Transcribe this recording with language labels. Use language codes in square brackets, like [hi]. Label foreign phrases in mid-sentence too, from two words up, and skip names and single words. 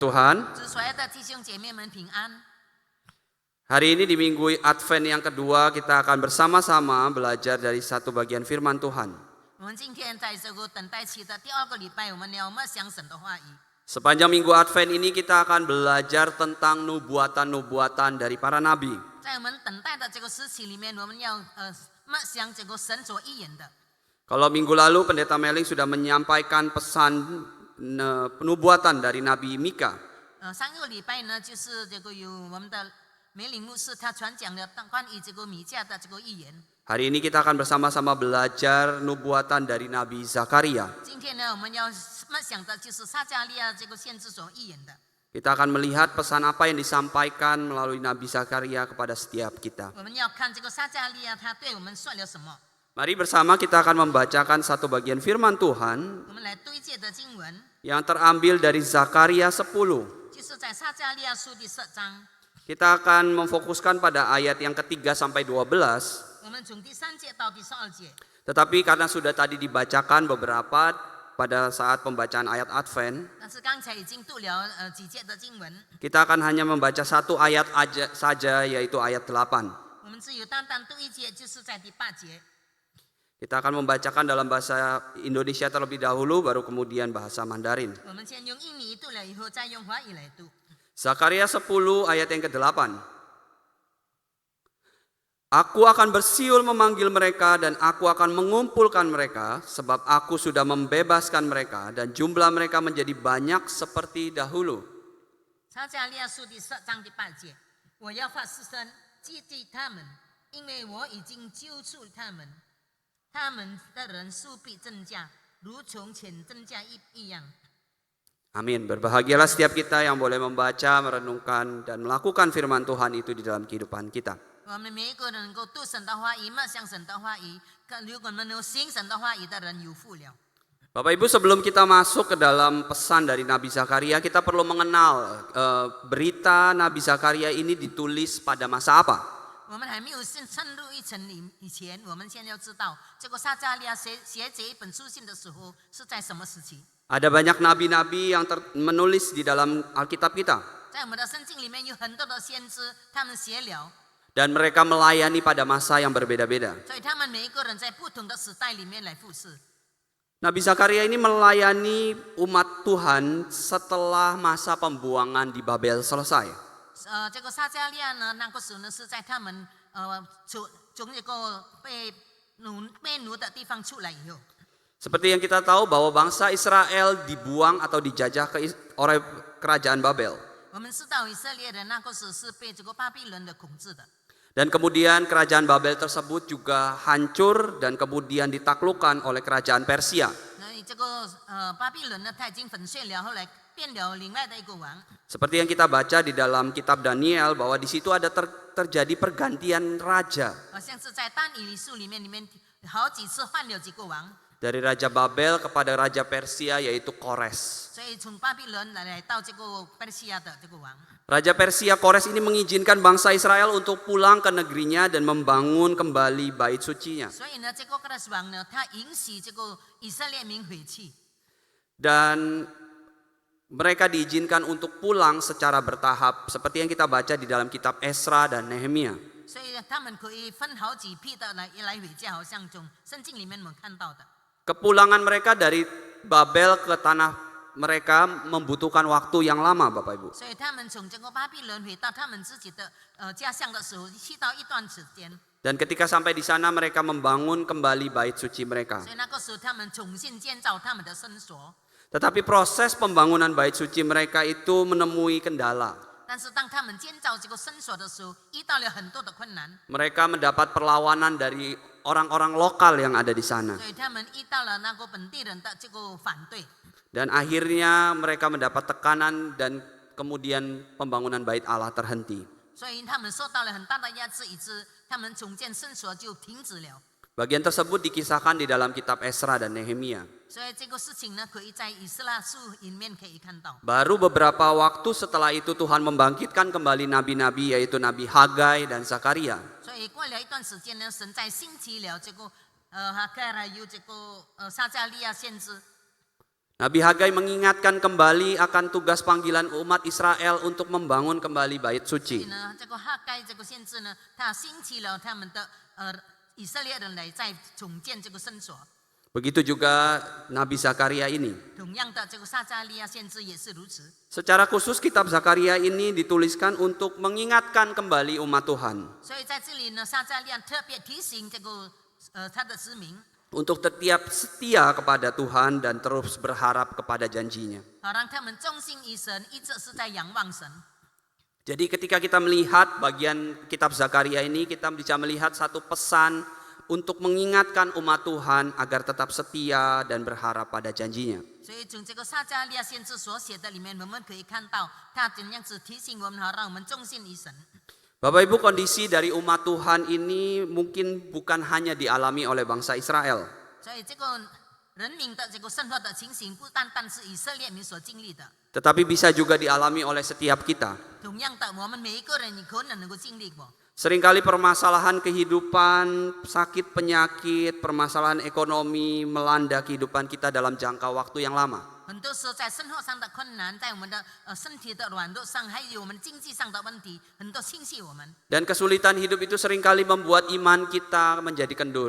[id] Tuhan, [zh] 主所爱的弟兄姐妹们平安。 [id] hari ini di minggu Advent yang kedua kita akan bersama-sama belajar dari satu bagian firman Tuhan. [zh] 我们今天在这个等待期的第二个礼拜，我们要默想神的话语。 [id] Sepanjang minggu Advent ini kita akan belajar tentang nubuatan-nubuatan dari para nabi. [zh] 在我们等待的这个时期里面，我们要默想这个神所预言的。 [id] Kalau minggu lalu Pendeta Meling sudah menyampaikan pesan penubuatan dari Nabi Mika. [zh] 上个礼拜呢，就是这个有我们的梅林牧师他传讲了关于这个米迦的这个预言。 [id] Hari ini kita akan bersama-sama belajar nubuatan dari Nabi Zakaria. [zh] 今天呢，我们要默想的就是撒迦利亚这个先知所预言的。 [id] Kita akan melihat pesan apa yang disampaikan melalui Nabi Zakaria kepada setiap kita. [zh] 我们要看这个撒迦利亚他对我们说了什么。 [id] Mari bersama kita akan membacakan satu bagian firman Tuhan [zh] 我们来对接的经文， [id] yang terambil dari Zakaria 10. [zh] 就是在撒迦利亚书第10章。 [id] Kita akan memfokuskan pada ayat yang ketiga sampai 12. [zh] 我们从第3节到第12节。 [id] Tetapi karena sudah tadi dibacakan beberapa pada saat pembacaan ayat Advent, [zh] 但是刚才已经读了几节的经文， [id] kita akan hanya membaca satu ayat saja, yaitu ayat 8. [zh] 我们只有单单读一节，就是在第8节。 [id] Kita akan membacakan dalam bahasa Indonesia terlebih dahulu, baru kemudian bahasa Mandarin. [zh] 我们先用印尼读了以后，再用华语来读。 [id] Zakaria 10 ayat yang ke-8. Aku akan bersiul memanggil mereka dan aku akan mengumpulkan mereka, sebab aku sudah membebaskan mereka dan jumlah mereka menjadi banyak seperti dahulu. [zh] 撒迦利亚书第10章第8节，我要发誓声击击他们，因为我已经救出他们，他们的人数必增加，如从前增加一样。 [id] Amin. Berbahagialah setiap kita yang boleh membaca, merenungkan, dan melakukan firman Tuhan itu di dalam kehidupan kita. [zh] 我们每一个人能够读神的话语，默想神的话语，如果能够行神的话语的人有福了。 [id] Bapak Ibu, sebelum kita masuk ke dalam pesan dari Nabi Zakaria, kita perlu mengenal berita Nabi Zakaria ini ditulis pada masa apa. [zh] 我们还没有深入一层以前，我们先要知道这个撒迦利亚写这一本书信的时候是在什么时期。 [id] Ada banyak nabi-nabi yang menulis di dalam Alkitab kita. [zh] 在我们的圣经里面有很多的先知，他们写了， [id] Dan mereka melayani pada masa yang berbeda-beda. [zh] 所以他们每一个人在不同的时代里面来服侍。 [id] Nabi Zakaria ini melayani umat Tuhan setelah masa pembuangan di Babel selesai. [zh] 这个撒迦利亚呢，那个时候呢是在他们从这个被奴的地方出来以后。 [id] Seperti yang kita tahu bahwa bangsa Israel dibuang atau dijajah oleh kerajaan Babel. [zh] 我们知道以色列人那个时候是被这个巴比伦的统治的。 [id] Dan kemudian kerajaan Babel tersebut juga hancur dan kemudian ditaklukkan oleh kerajaan Persia. [zh] 那这个巴比伦呢，他已经粉碎了，后来变了另外的一个王。 [id] Seperti yang kita baca di dalam kitab Daniel bahwa di situ ada terjadi pergantian raja [zh] 好像是在但以理书里面好几次换了几个王， [id] dari raja Babel kepada raja Persia yaitu Kores. [zh] 所以从巴比伦来到这个波斯亚的这个王。 [id] Raja Persia Kores ini mengizinkan bangsa Israel untuk pulang ke negerinya dan membangun kembali bait sucinya. [zh] 所以呢，这个波斯王呢，他允许这个以色列民回去， [id] Dan mereka diizinkan untuk pulang secara bertahap seperti yang kita baca di dalam kitab Esra dan Nehemia. [zh] 所以他们可以分好几批的来回家，好像从圣经里面我们看到的。 [id] Kepulangan mereka dari Babel ke tanah mereka membutuhkan waktu yang lama, Bapak Ibu. [zh] 所以他们从这个巴比伦回到他们自己的家乡的时候，需要一段时间。 [id] Dan ketika sampai di sana mereka membangun kembali bait suci mereka. [zh] 所以那个时候他们重新建造他们的圣所。 [id] Tetapi proses pembangunan bait suci mereka itu menemui kendala. [zh] 但是当他们建造这个圣所的时候，遇到了很多的困难， [id] Mereka mendapat perlawanan dari orang-orang lokal yang ada di sana. [zh] 所以他们遇到了那个本地人的这个反对。 [id] Dan akhirnya mereka mendapat tekanan dan kemudian pembangunan bait Allah terhenti. [zh] 所以他们受到了很大的压制，以致他们重建圣所就停止了。 [id] Bagian tersebut dikisahkan di dalam kitab Esra dan Nehemia. [zh] 所以这个事情呢，可以在以斯拉书里面可以看到。 [id] Baru beberapa waktu setelah itu Tuhan membangkitkan kembali nabi-nabi yaitu Nabi Hagai dan Zakaria. [zh] 所以过了一段时间呢，神在兴起了这个哈盖还有这个撒迦利亚先知。 [id] Nabi Hagai mengingatkan kembali akan tugas panggilan umat Israel untuk membangun kembali bait [zh] 所 [id] suci. [zh] 以呢，这个哈该这个先知呢，他兴起了他们的以色列人来再重建这个圣所。 [id] Begitu juga Nabi Zakaria ini. [zh] 同样的，这个撒加利亚先知也是如此。 [id] Secara khusus kitab Zakaria ini dituliskan untuk mengingatkan kembali umat Tuhan. [zh] 所以在这里呢，撒加利亚特别提醒这个他的子民， [id] Untuk tetap setia kepada Tuhan dan terus berharap kepada janjinya. [zh] 好让他们忠心于神，一直是在仰望神。 [id] Jadi ketika kita melihat bagian kitab Zakaria ini, kita bisa melihat satu pesan untuk mengingatkan umat Tuhan agar tetap setia dan berharap pada janjinya. [zh] 所以从这个撒加利亚先知所写的里面，我们可以看到他怎样子提醒我们，好让我们忠心于神。 [id] Bapak Ibu, kondisi dari umat Tuhan ini mungkin bukan hanya dialami oleh bangsa Israel. [zh] 所以这个人民的这个生活的情形，不单单是以色列民所经历的， [id] Tetapi bisa juga dialami oleh setiap kita. [zh] 同样的，我们每一个人也可能能够经历过。 [id] Seringkali permasalahan kehidupan, sakit penyakit, permasalahan ekonomi melanda kehidupan kita dalam jangka waktu yang lama. [zh] 很多时候在生活上的困难，在我们的身体的软弱上，还有我们经济上的问题，很多侵袭我们， [id] Dan kesulitan hidup itu seringkali membuat iman kita menjadi kendur.